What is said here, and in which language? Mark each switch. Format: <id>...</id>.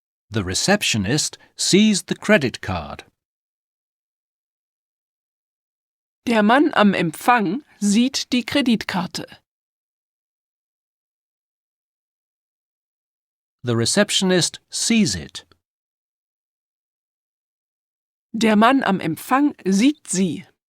<en>The receptionist sees the credit card.</en> <de>Der Mann am Empfang sieht die Kreditkarte.</de> <en>The receptionist sees it.</en> <de>Der Mann am Empfang sieht sie.</de>